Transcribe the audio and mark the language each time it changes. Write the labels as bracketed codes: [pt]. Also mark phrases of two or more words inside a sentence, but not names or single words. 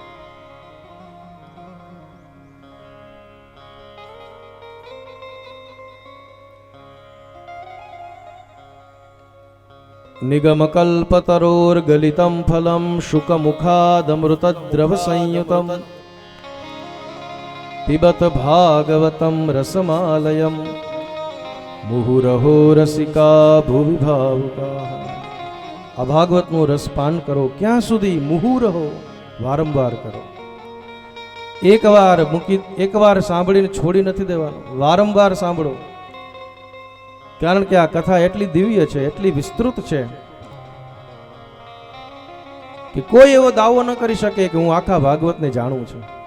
[sa] निगम कल्पतरोर् गलितम् फलम् शुक मुखादमृत द्रव संयुतम्. पिबत भागवतम रसमालयम मुहुरहो रसिका भुवि भावुका। [gu] આ ભાગવતનું રસપાન કરો. ક્યાં સુધી? મુહુરહો, વારંવાર કરો. એકવાર સાંભળીને છોડી નથી દેવાનું, વારંવાર સાંભળો. કારણ કે આ કથા એટલી દિવ્ય છે, એટલી વિસ્તૃત છે કે કોઈ એવો દાવો ન કરી શકે કે હું આખા ભાગવતને જાણું છું.